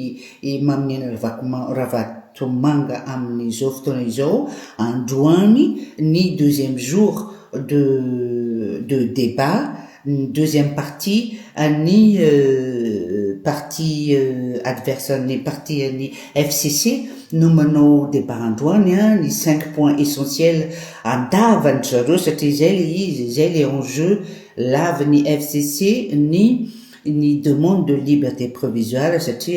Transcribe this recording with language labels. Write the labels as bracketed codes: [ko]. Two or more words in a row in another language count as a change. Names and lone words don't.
[mg] Mamy Ravatomanga amin'izao fotoana izao androany ny [fr] deuxième jour de débat deuxième partie [mg] ny [fr] parti adverse [mg] ny parti ny FCC no manao débat androany ny 5 [fr] points essentiels [mg] andavany zareo satria zay le izy zay le enjeu lavy FCC ny [fr] demande de liberté provisoire [mg] satria